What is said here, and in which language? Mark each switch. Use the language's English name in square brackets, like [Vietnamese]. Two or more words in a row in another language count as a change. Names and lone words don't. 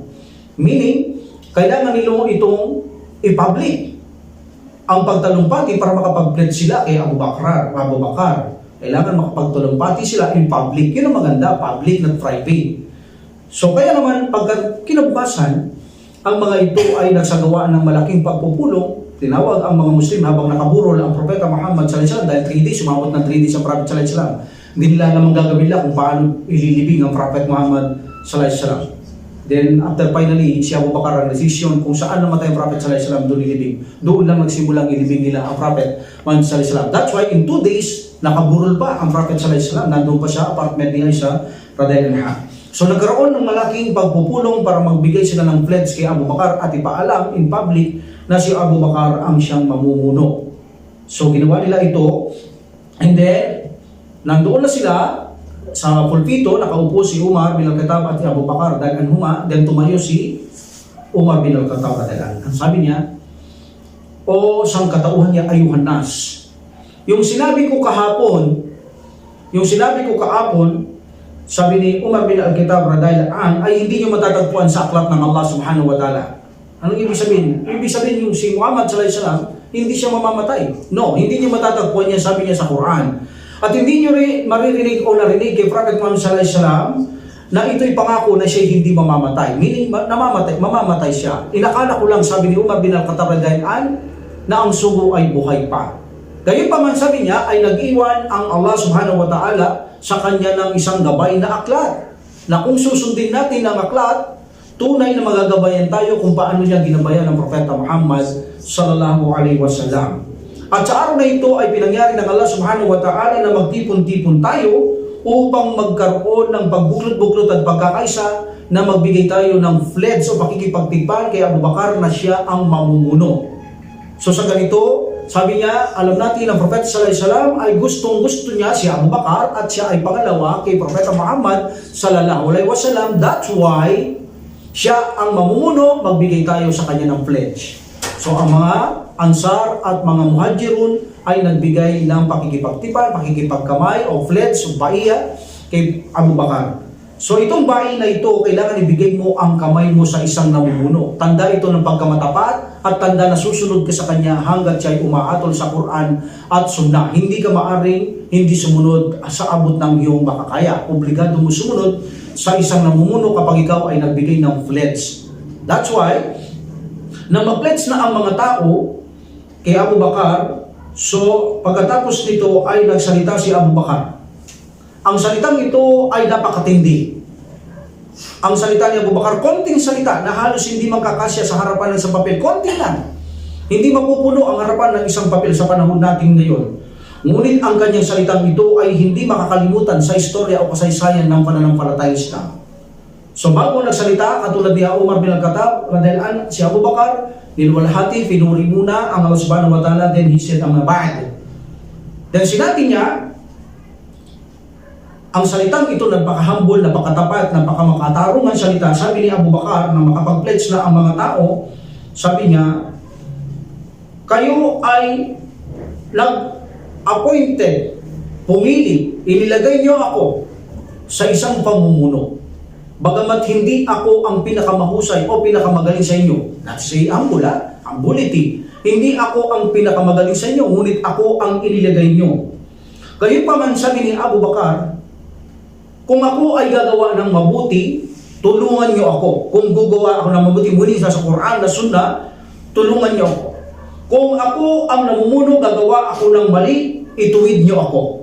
[Filipino] Meaning, kailangan nila itong i-public ang pagtalumpati para makapag-pledge sila kay Abu Bakar. Kailangan makapagtalumpati sila [English] in public. [Filipino] Yun ang maganda, [English] public not private. [Filipino] So kaya naman, pagka kinabukasan, ang mga ito ay nagsagawa ng malaking pagpupulong. Tinawag ang mga Muslim habang nakaburol ang Propeta Muhammad [Arabic] صلى الله عليه وسلم [Filipino] dahil 3 days, sumabot ng 3 days ang Prophet [Arabic] صلى الله عليه وسلم. [Filipino] Hindi nila namang gagawin lang kung paano ililibing ang Prophet Muhammad [Arabic] صلى الله عليه وسلم. [English] Then after finally, [Filipino] si Abu Bakar ang decision kung saan namatay ang Prophet [Arabic] صلى الله عليه وسلم, [Filipino] doon ilibing. Doon lang nagsimulang ilibing nila ang Prophet Muhammad [Arabic] صلى الله عليه وسلم. [English] That's why in 2 days, [Filipino] nakaburol pa ang Prophet [Arabic] صلى الله عليه وسلم. [Filipino] Nandun pa siya, apartment ni Aisha [Arabic] رضي الله عنها. [Filipino] So nagkaroon ng malaking pagpupulong para magbigay sila ng pledge kay Abu Bakar at ipaalam [English] in public [Filipino] na si Abu Bakar ang siyang mamumuno. So ginawa nila ito, [English] and then [Filipino] nandoon na sila sa pulpito, nakaupo si Umar bin al-Khattab at Abu Bakar dahil anhuma, then tumayo si Umar bin al-Khattab dahil ang sabi niya, o sangkatauhan niya [Arabic] أيها الناس. [Filipino] Yung sinabi ko kahapon, sabi ni Umar bin al-Khattab [Arabic] رضي الله عنه, [Filipino] ay hindi niyo matatagpuan sa aklat ng [Arabic] الله سبحانه وتعالى. [Filipino] Anong ibig sabihin? Ibig sabihin yung si Muhammad [Arabic] صلى الله عليه وسلم, [Filipino] hindi siya mamamatay. No, hindi niyo matatagpuan yan, sabi niya sa Quran. At hindi niyo maririnig o narinig kay Prophet Muhammad [Arabic] صلى الله عليه وسلم [Filipino] na ito'y pangako na siya hindi mamamatay. Meaning, mamamatay siya. Inakala ko lang, sabi ni Umar bin al-Khattab [Arabic] رضي الله عنه, [Filipino] na ang sugo ay buhay pa. Gayunpaman sabi niya ay nag-iwan ang [Arabic] الله سبحانه وتعالى [Filipino] sa kanya ng isang gabay na aklat. Na kung susundin natin ang aklat, tunay na magagabayan tayo kung paano niya ginabayan ng Propeta Muhammad [Arabic] صلى الله عليه وسلم. [Filipino] At sa araw na ito ay pinangyari ng [Arabic] الله سبحانه وتعالى [Filipino] na magtipon-tipon tayo upang magkaroon ng pagbuklod-buklod at pagkakaisa na magbigay tayo ng pledge o pakikipagtipan kay Abu Bakar na siya ang mamumuno. So sa ganito, sabi niya, alam natin ang Propeta [Arabic] صلى الله عليه وسلم [Filipino] ay gustong-gusto niya si Abu Bakar at siya ay pangalawa kay Propeta Muhammad [Arabic] صلى الله عليه وسلم. [Filipino] That's why siya ang mamumuno, magbigay tayo sa kanya ng pledge. So ang mga Ansar at mga Muhajirun ay nagbigay ng pakikipagtipan, pakikipagkamay o pledge o baiya kay Abu Bakar. So itong bai na ito, kailangan ibigay mo ang kamay mo sa isang namumuno. Tanda ito ng pagkamatapat at tanda na susunod ka sa kanya hanggat siya ay umaatol sa Quran at Sunnah. Hindi ka maaring hindi sumunod sa abot ng iyong makakaya. Obligado mo sumunod sa isang namumuno kapag ikaw ay nagbigay ng pledge. [English] That's why, [Filipino] na mag-pledge na ang mga tao kay Abu Bakar, so pagkatapos nito ay nagsalita si Abu Bakar. Ang salitang ito ay napakatindi. Ang salita ni Abu Bakar, konting salita na halos hindi magkakasya sa harapan ng isang papel. Konting lang. Hindi mapupuno ang harapan ng isang papel sa panahon natin ngayon. Ngunit ang kanyang salitang ito ay hindi makakalimutan sa istorya o kasaysayan ng pananampalatayang Islam. So bago nagsalita, katulad ni Umar bin Al-Khattab, radhiyallahu si Abu Bakar, nilwalhati, pinuri muna ang [Arabic] الله سبحانه وتعالى, [English] then he said [Filipino] ang ba'd. Then sinabi niya, ang salitang ito napaka-humble, napakatapat, napaka-makatarungan salita. Sabi ni Abu Bakar na makapag-pledge na ang mga tao, sabi niya, kayo ay appointed, pumili, inilagay niyo ako sa isang pamumuno. Bagamat hindi ako ang pinakamahusay o pinakamagaling sa inyo. [English] Not say humble, humility. [Filipino] Hindi ako ang pinakamagaling sa inyo, ngunit ako ang inilagay niyo. Kayo pa man, sabi ni Abu Bakar, kung ako ay gagawa ng mabuti, tulungan niyo ako. Kung gagawa ako ng mabuti, muli sa Quran na Sunnah, tulungan niyo ako. Kung ako ang namumuno, gagawa ako ng mali, ituwid niyo ako.